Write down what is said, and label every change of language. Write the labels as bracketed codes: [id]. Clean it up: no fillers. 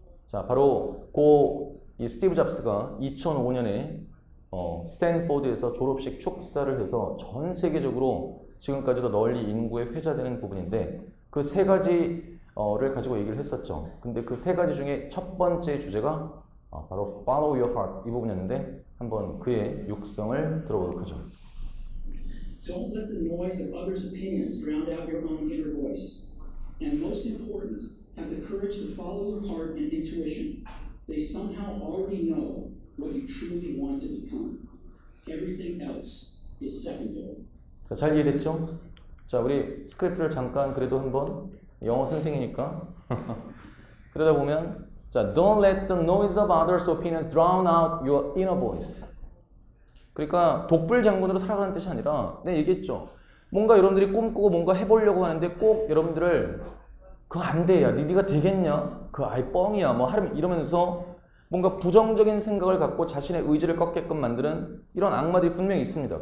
[ko] 자, 바로 이 스티브 잡스가 2005년에 스탠포드에서 졸업식 축사를 해서 전 세계적으로 지금까지도 널리 인구에 회자되는 부분인데 그 세 가지를 가지고 얘기를 했었죠. 근데 그 세 가지 중에 첫 번째 주제가 바로 [en] Follow your heart [ko] 이 부분이었는데 한번 그의 육성을 들어보도록 하죠. [en] Don't let the noise of others' opinions drown out your own inner voice. And most important, have the courage to follow your heart and intuition. They somehow already know what you truly want to become. Everything else is secondary. [ko] 자, 잘 이해됐죠? 자, 우리 스크립트를 잠깐 그래도 한번 영어 선생이니까 그러다 보면 자, [en] don't let the noise of others' opinions drown out your inner voice. [ko] 그러니까 독불장군으로 살아가는 뜻이 아니라 내가 얘기했죠. 뭔가 여러분들이 꿈꾸고 뭔가 해보려고 하는데 꼭 여러분들을 그거 안 돼. 야, 네가 되겠냐? 그거 아이 뻥이야. 뭐 하면 이러면서 뭔가 부정적인 생각을 갖고 자신의 의지를 꺾게끔 만드는 이런 악마들이 분명히 있습니다.